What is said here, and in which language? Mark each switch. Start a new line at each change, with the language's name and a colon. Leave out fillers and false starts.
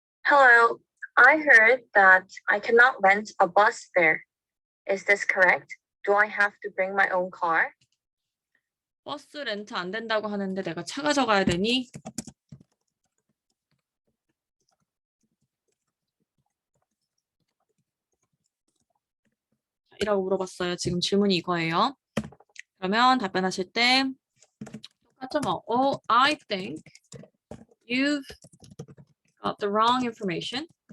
English: Hello, I heard that I cannot rent a bus there. Is this correct? Do I have to bring my own car?
Korean: 버스 렌트 안 된다고 하는데 내가 차 가져가야 되니? 이라고 물어봤어요. 지금 질문이 이거예요. 그러면 답변하실 때 똑같죠 뭐.
English: Oh, I think you've got the wrong information.